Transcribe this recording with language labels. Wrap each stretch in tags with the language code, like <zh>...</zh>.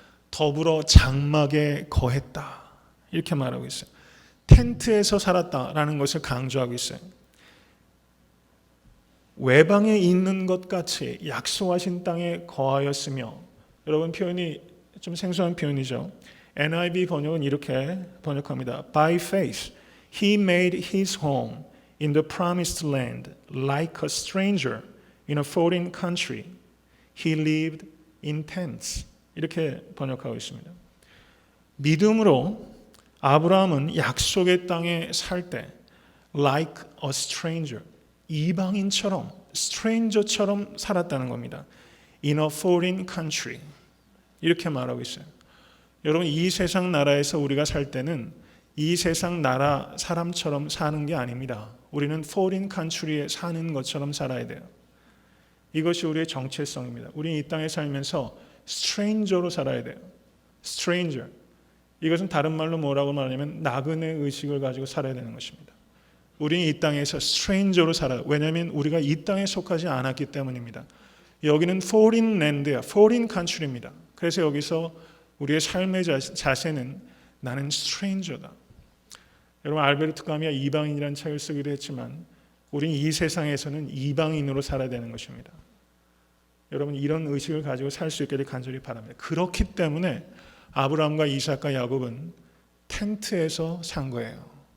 <ko>더불어 장막에 거했다. 이렇게 말하고 있어요. 텐트에서 살았다라는 것을 강조하고 있어요. 외방에 있는 것 같이 약속하신 땅에 거하였으며, 여러분 표현이 좀 생소한 표현이죠. NIV 번역은 이렇게 번역합니다.</ko> <en>By faith, he made his home in the promised land like a stranger in a foreign country. He lived in tents.</en> <ko>이렇게 번역하고 있습니다. 믿음으로 아브라함은 약속의 땅에 살 때</ko> <en>like a stranger,</en> <ko>이방인처럼 stranger처럼 살았다는 겁니다.</ko> <en>In a foreign country.</en> <ko>이렇게 말하고 있어요. 여러분, 이 세상 나라에서 우리가 살 때는 이 세상 나라 사람처럼 사는 게 아닙니다. 우리는</ko> <en>foreign country</en> <ko>에 사는 것처럼 살아야 돼요. 이것이 우리의 정체성입니다. 우리는 이 땅에 살면서 stranger로 살아야 돼요.</ko> <en>stranger.</en> <ko>이것은 다른 말로 뭐라고 말하냐면 나그네 의식을 가지고 살아야 되는 것입니다. 우리는 이 땅에서 stranger로 살아요. 왜냐하면 우리가 이 땅에 속하지 않았기 때문입니다. 여기는</ko> <en>foreign land</en> <ko>야,</ko> <en>foreign country</en> <ko>입니다. 그래서 여기서 우리의 삶의 자세는 나는 stranger다. 여러분, 알베르트 까미가 이방인이라는 책을 쓰기도 했지만 우리는 이 세상에서는 이방인으로 살아야 되는 것입니다. 여러분, 이런 의식을 가지고 살 수 있기를 간절히 바랍니다. 그렇기 때문에 아브라함과 이삭과 야곱은 텐트에서 산 거예요.</ko>